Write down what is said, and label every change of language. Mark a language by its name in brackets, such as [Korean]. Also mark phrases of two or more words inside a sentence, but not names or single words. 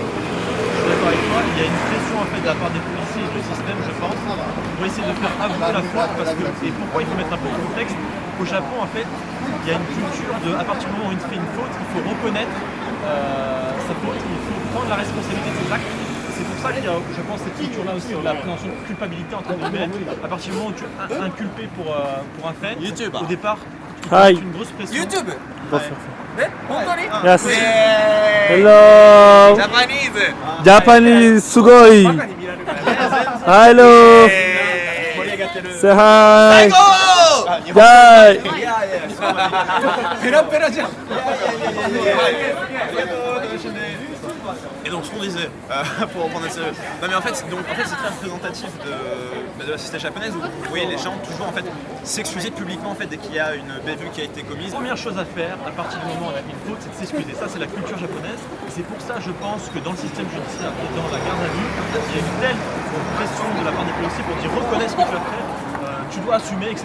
[French] Je suis d'accord avec toi, il y a une pression en fait de la part des policiers et du système, je pense, pour essayer de faire avouer la faute parce que, et pourquoi il faut mettre un peu de contexte, au Japon en fait, il y a une culture de, à partir du moment où il fait une faute, il faut reconnaître sa faute, il faut prendre la responsabilité de ses actes. C'est pour ça qu'il y a, je pense, cette culture-là aussi, la présomption de culpabilité entre guillemets. À partir du moment où tu es inculpé pour un fait, au départ, tu peux mettre une grosse pression. YouTube. [English] Yes. Hello. Japanese, すごい。Hello. Say hi. Hi. [Japanese] ペラペラじゃん。 [French] Et donc ce qu'on disait, pour reprendre le sérieux, non mais en fait c'est très représentatif de la société japonaise où vous voyez les gens toujours en fait s'excuser publiquement en fait dès qu'il y a une bévue qui a été commise. La première chose à faire à partir du moment où on a fait une faute, c'est de s'excuser. Ça c'est la culture japonaise et c'est pour ça je pense que dans le système judiciaire et dans la garde à vue, il y a une telle pression de la part des policiers pour dire reconnais ce que tu as fait, tu dois assumer, etc.